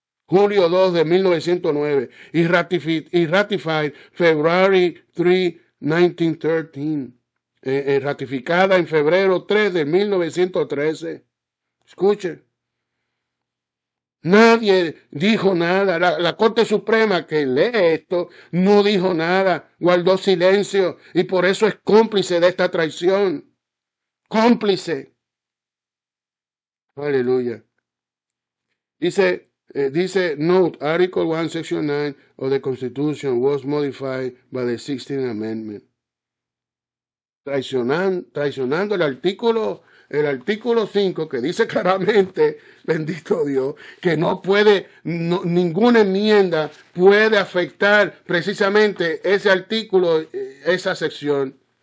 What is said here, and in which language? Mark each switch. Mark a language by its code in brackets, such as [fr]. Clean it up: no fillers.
[es] julio 2 de 1909, y [en] ratified February 3, 1913, [es] ratificada en febrero 3 de 1913. Escuche. Nadie dijo nada. La Corte Suprema que lee esto no dijo nada, guardó silencio y por eso es cómplice de esta traición. Cómplice. Aleluya. Dice, note, [en] Article 1, Section 9 of the Constitution was modified by the 16th Amendment. [es] Traicionando el artículo 5 que dice claramente, bendito Dios, que ninguna enmienda puede afectar precisamente ese artículo, esa sección.